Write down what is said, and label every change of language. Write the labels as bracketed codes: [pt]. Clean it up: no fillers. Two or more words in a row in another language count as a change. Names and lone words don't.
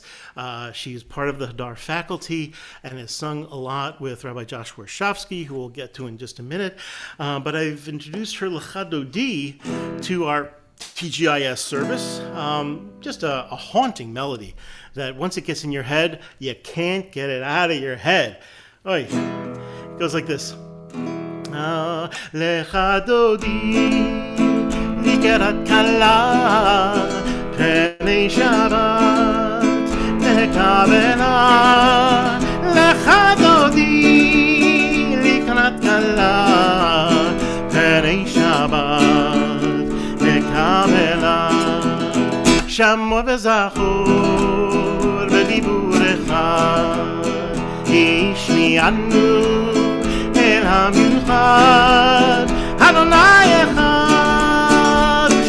[en] She's part of the HADAR faculty and has sung a lot with Rabbi Josh Warshawsky, who we'll get to in just a minute. But I've introduced her L'Chadodi to our TGIS service. Just a haunting melody that once it gets in your head, you can't get it out of your head. Oy. It goes like this. [he] לכה־דודי לקראת כלה פני שבת נקבלה לכה־דודי לקראת כלה פני שבת נקבלה שמור וזכור בדבור אחד השמיענו אל המיחד יי אחד